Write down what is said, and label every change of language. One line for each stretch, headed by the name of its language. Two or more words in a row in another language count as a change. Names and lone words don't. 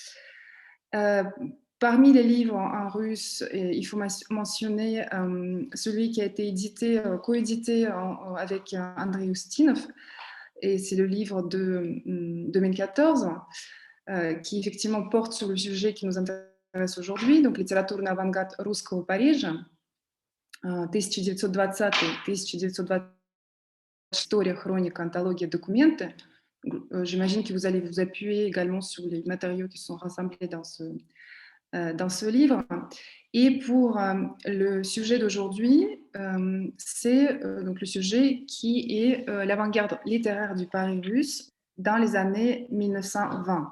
French: Parmi les livres en russe, il faut mentionner celui qui a été coédité avec Andrei Ustinov, et c'est le livre de 2014, qui effectivement porte sur le sujet qui nous intéresse aujourd'hui, donc Литературный авангард русского Парижа, 1920-1926, История, хроника, антология, документы. J'imagine que vous allez vous appuyer également sur les matériaux qui sont rassemblés dans ce livre. Et pour le sujet d'aujourd'hui, c'est donc le sujet qui est l'avant-garde littéraire du Paris russe dans les années 1920.